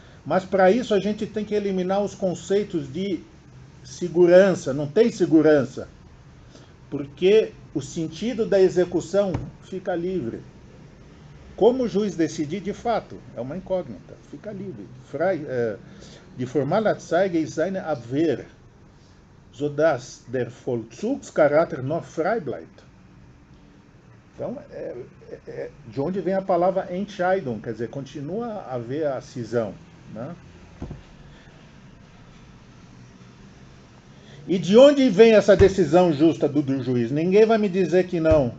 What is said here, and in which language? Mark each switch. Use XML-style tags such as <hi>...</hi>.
<pt>Mas para isso a gente tem que eliminar os conceitos de segurança. Não tem segurança, porque o sentido da execução fica livre. Como o juiz decidir, de fato, é uma incógnita, fica livre.</pt> <de>Die Formalanzeige ist seine Abwehr, sodass der Vollzugscharakter noch frei bleibt.</de> <pt>Então, de onde vem a palavra Entscheidung, quer dizer, continua a haver a cisão. Né? E de onde vem essa decisão justa do juiz? Ninguém vai me dizer que não.</pt>